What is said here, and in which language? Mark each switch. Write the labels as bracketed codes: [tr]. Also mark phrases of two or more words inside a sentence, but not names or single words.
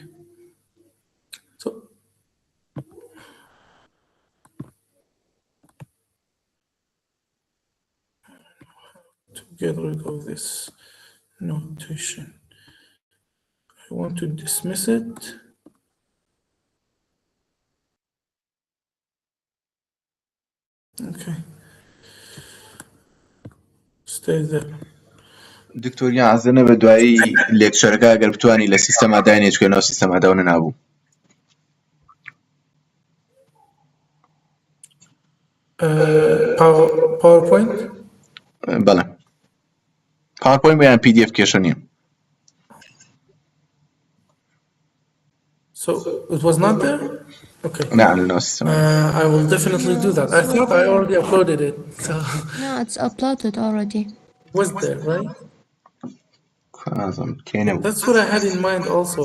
[en] So to get rid of this notation, I want to dismiss it. Okay. Stay there. [ckb] دکتۆر یازنە بە دوایی لێکچەرەکە ئەگەر بتوانی لە سیستەما داینێچکێنەوە سیستەما داونە نابوو. PowerPoint? بەڵێ. PowerPoint یان PDF کێشە نییە. [en] So it was not there? Okay. No, system. I will definitely do that. I thought I already uploaded it. So No, it's uploaded already. it was there, right? That's what I had in mind also.